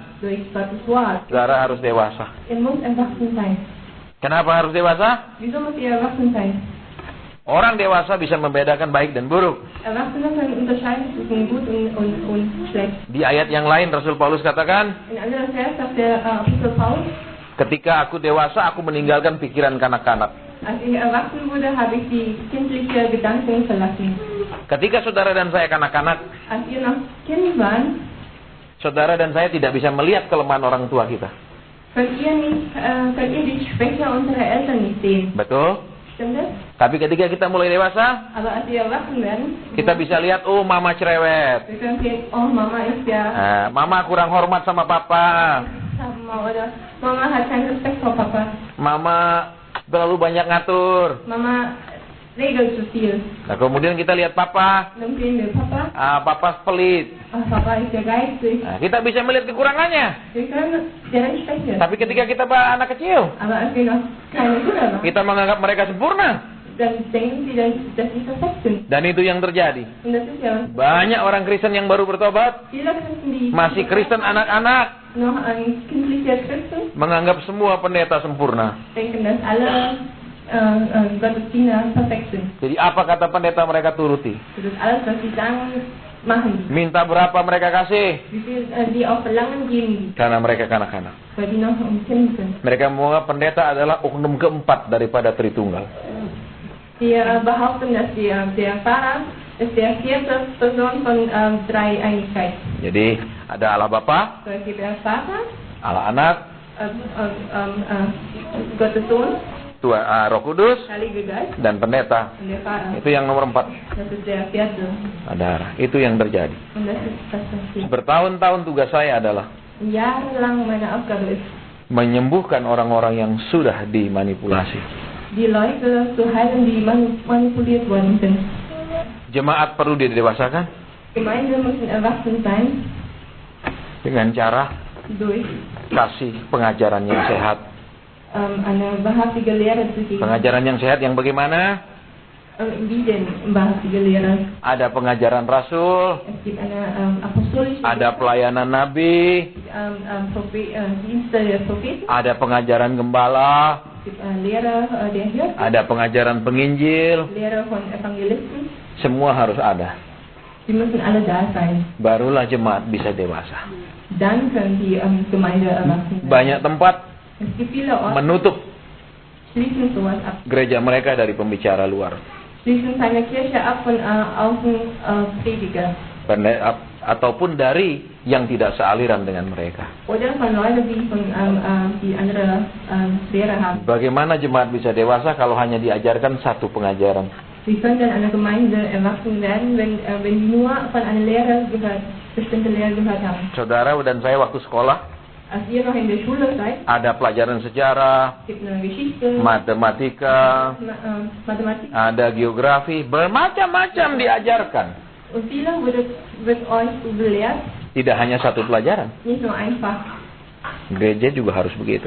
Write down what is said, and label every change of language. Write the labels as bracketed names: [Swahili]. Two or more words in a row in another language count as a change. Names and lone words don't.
[German] durch Gottes Wort. [Indonesian] Saudara harus dewasa. [German] Ihr müsst erwachsen sein. [Indonesian] Kenapa harus dewasa? [German] Wieso muss ihr erwachsen sein? [Indonesian] Orang dewasa bisa membedakan baik dan buruk. [German] Erwachsene können unterscheiden zwischen gut und schlecht. [Indonesian] Di ayat yang lain Rasul Paulus katakan, [German] In anderer Vers sagt der Apostel Paulus, [Indonesian] ketika aku dewasa aku meninggalkan pikiran kanak-kanak. [German] als ich erwachsen wurde, habe ich die kindliche Gedanken verlassen. [Indonesian] Ketika saudara dan saya kanak-kanak, [German] Als ihr noch Kind waren, [Indonesian] saudara dan saya tidak bisa melihat kelemahan orang tua kita. [German] könnt ihr die Schwäche unserer Eltern nicht sehen. [Indonesian] Betul? [German] Stimmt das? [Indonesian] Tapi ketika kita mulai dewasa, [German] Aber als wir erwachsen werden, [Indonesian] kita bisa lihat, oh mama cerewet. [German] wir können sehen, oh Mama ist ja [Indonesian] Mama kurang hormat sama papa. [German] oder Mama hat keinen Respekt vor Papa. [Indonesian] Mama terlalu banyak ngatur. [German] Mama regelt zu viel. [Indonesian] Nah, kemudian kita lihat papa. [German] Dann sehen wir Papa. [Indonesian] Papa pelit. [German] Oh, Papa ist ja geizig. [Indonesian] Nah, kita bisa melihat kekurangannya. [German] Wir können deren Schwäche. [Indonesian] Tapi ketika kita anak kecil, [German] Aber als wir noch keine Kinder waren, [Indonesian] kita menganggap mereka sempurna. [German] dann denken sie, dass sie perfekt sind. [Indonesian] Dan itu yang terjadi. [German] Und das ist ja [Indonesian] Banyak orang Kristen yang baru bertobat, [German] viele Christen, die [Indonesian] masih Kristen anak-anak, [German] noch ein kindlicher Christen [Indonesian] menganggap semua pendeta sempurna. [German] denken, dass alle Gottesdiener perfekt sind. [Indonesian] Jadi apa kata pendeta mereka turuti? [German] Das ist alles, was sie sagen, machen sie. [Indonesian] Minta berapa mereka kasih? [German] Wie viel sie auch verlangen, geben sie, [Indonesian] Karena mereka kanak-kanak. [German] weil die noch Kind sind. [Indonesian] Mereka menganggap pendeta adalah oknum keempat daripada Tritunggal. [German] Die behaupten, dass der Pfarrer ist der vierte Person von Dreieinigkeit. [Indonesian] Jadi ada Allah Bapa, [German] So, es gibt der Vater, [Indonesian] Allah Anak, [German] Gottes Sohn, [Indonesian] Roh Kudus, [German] Heilige Geist [Indonesian] dan pendeta. [German] und der Vater. [Indonesian] Itu yang nomor 4. [German] Das ist der vierte. [Indonesian] Saudara, itu yang terjadi. [German] Und das ist das passiert. [Indonesian] Bertahun-tahun tugas saya adalah [German] Jahrelang meine Aufgabe ist, [Indonesian] menyembuhkan orang-orang yang sudah dimanipulasi. [German] die Leute zu heilen, die manipuliert worden sind. [Indonesian] Jemaat perlu didewasakan [German] Gemeinde müssen erwachsen sein [Indonesian] dengan cara [German] durch [Indonesian] kasih pengajaran yang sehat. [German] eine wahrhaftige Lehre zu geben. [Indonesian] Pengajaran yang sehat yang bagaimana? [German] Wie denn wahrhaftige Lehre? [Indonesian] Ada pengajaran Rasul, [German] Es gibt eine apostolische [Indonesian] ada pelayanan Nabi, [German] Dienste der Propheten, [Indonesian] ada pengajaran gembala, [German] es gibt Lehre der Hirten, [Indonesian] ada pengajaran penginjil. [German] Lehre von Evangelisten. [Indonesian] Semua harus ada. [German] Die müssen alle da sein. [Indonesian] Barulah jemaat bisa dewasa. [German] Dann können die Gemeinde erwachsen werden. [Indonesian] Banyak tempat [German] Es gibt viele Orte, [Indonesian] menutup [German] schließen sowas ab. [Indonesian] gereja mereka dari pembicara luar. [German] Schließen seine Kirche ab von Außenprediger. [Indonesian] Ataupun dari yang tidak sealiran dengan mereka. [German] Oder von Leuten, die andere Lehre haben. [Indonesian] Bagaimana jemaat bisa dewasa kalau hanya diajarkan satu pengajaran? [German] Wie können denn eine Gemeinde erwachsen werden, wenn die nur von einer Lehre bestimmte Lehre gehört haben? [Indonesian] Saudara dan saya waktu sekolah, [German] Als ihr noch in der Schule seid, [Indonesian] ada pelajaran sejarah, [German] gibt es eine Geschichte, [Indonesian] matematika, [German] Mathematik. [Indonesian] ada geografi, bermacam-macam diajarkan. [German] Und viele wird euch so belehrt, [Indonesian] Tidak hanya satu pelajaran. [German] nicht nur einfach. [Indonesian] Gereja juga harus begitu.